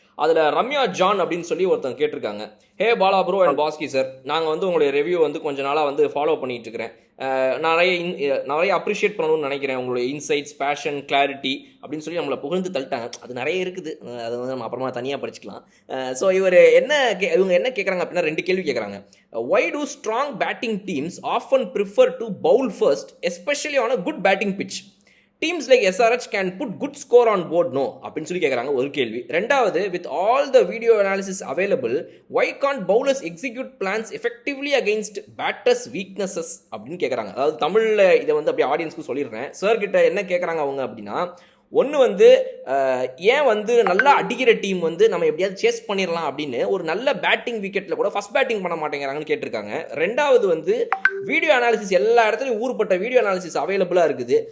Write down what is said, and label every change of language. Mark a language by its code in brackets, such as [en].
[ta] அதில் ரம்யா ஜான் அப்படின்னு சொல்லி ஒருத்தங்க கேட்டிருக்காங்க. ஹே Bala bro and Bhaski sir, நாங்கள் வந்து உங்களுடைய ரிவ்யூ வந்து கொஞ்ச நாளாக வந்து ஃபாலோ பண்ணிட்டு இருக்கிறேன். நிறைய அப்ரிஷியேட் பண்ணணும்னு நினைக்கிறேன். உங்களுடைய இன்சைட்ஸ், பேஷன், கிளாரிட்டி அப்படின்னு சொல்லி நம்மளை புகழ்ந்து தள்ளிட்டாங்க. அது நிறைய இருக்குது, அது வந்து நம்ம அப்புறமா தனியாக படிச்சுக்கலாம். ஸோ இவங்க என்ன கேட்குறாங்க அப்படின்னா 2 கேள்வி கேட்குறாங்க. [en] Why do strong batting teams often prefer to bowl first, especially on a good batting pitch? Teams like SRH can put good score on board, no? [ta] அப்படின்னு சொல்லி கேட்குறாங்க ஒரு கேள்வி. [en] 2வது, with all the video analysis available, why can't bowlers execute plans effectively against batters' weaknesses [ta] அப்படின்னு கேட்குறாங்க. அதாவது தமிழில் இதை வந்து அப்படியே ஆடியன்ஸ்க்கு சொல்லிடுறேன். சார் கிட்ட என்ன கேட்குறாங்க அவங்க அப்படின்னா, ஒன்று வந்து ஏன் வந்து நல்லா அடிக்கிற டீம் வந்து நம்ம எப்படியாவது சேஸ் பண்ணிடலாம் அப்படின்னு ஒரு நல்ல பேட்டிங் விக்கெட்டில் கூட ஃபர்ஸ்ட் பேட்டிங் பண்ண மாட்டேங்கிறாங்கன்னு கேட்டிருக்காங்க. 2வது வந்து வீடியோ அனாலிசிஸ் எல்லா இடத்துலையும் ஊர்பட்ட வீடியோ அனாலிசிஸ் அவைலபிளாக இருக்குது.